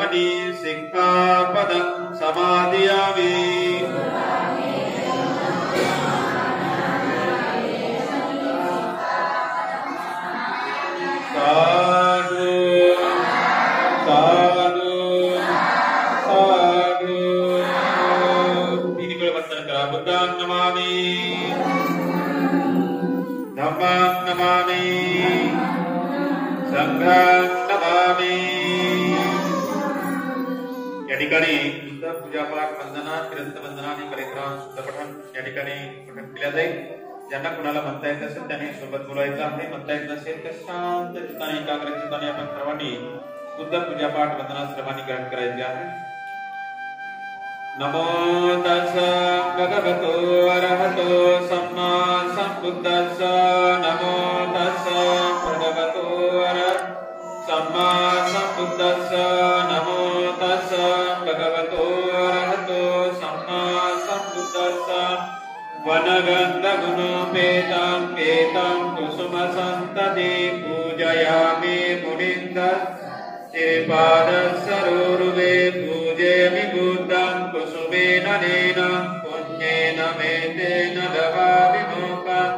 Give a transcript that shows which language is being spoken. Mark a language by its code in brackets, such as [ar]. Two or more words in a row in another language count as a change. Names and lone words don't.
[pi] सिक्खापदं समादयामि। साधु साधु साधु। [mr] तीन वंदन करा। [pi] बुद्धं नमामि, धम्मं नमामि, संघं नमामि। [mr] या ठिकाणी शुद्ध पूजापाठ वंदना ग्रंथ वंदना आणि परिक्रमा शुद्ध पठण या ठिकाणी पठण केल्या जाईल। ज्यांना कुणाला म्हणता येत असेल त्यांनी सोबत बोलायचं आहे, म्हणता येत नसेल तर शांत चित्ताने एकाग्र चित्ताने आपण सर्वांनी शुद्ध पूजापाठ वंदना सर्वांनी ग्रहण करायचे आहे। [pi] नमो तस्स भगवतो अरहतो सम्मा सम्बुद्धस्स। नमो तस्स भगवतो सम्मा सम्बुद्धस्स। नमो तस्स भगवतो अरहतो सम्मा सम्बुद्धस्स। वनगन्धगुणोपेतं केतं कुसुमसन्तति पूजयामि मुनिन्दः। श्रीपादसरोरुहे पूजयामि बुद्धं कुसुमेन नेनं पुण्येन मेतेन लभामि मोक्षं।